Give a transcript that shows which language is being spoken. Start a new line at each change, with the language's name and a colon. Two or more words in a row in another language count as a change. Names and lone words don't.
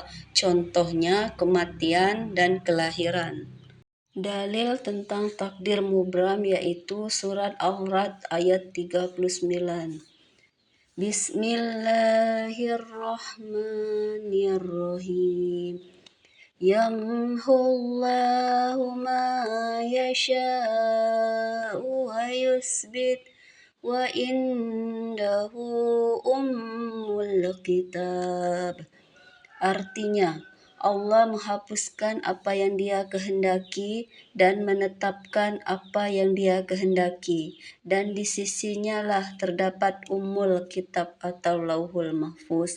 Indonesian: Contohnya kematian dan kelahiran. Dalil tentang takdir mubram yaitu surat Al-Ra'd ayat 39.
Arabic: بسم الله الرحمن الرحيم. يمحو الله ما يشاء ويثبت وعنده أم الكتاب.
Indonesian: Artinya, Allah menghapuskan apa yang Dia kehendaki dan menetapkan apa yang Dia kehendaki, dan di sisinya lah terdapat Ummul Kitab atau Lauhul Mahfuz.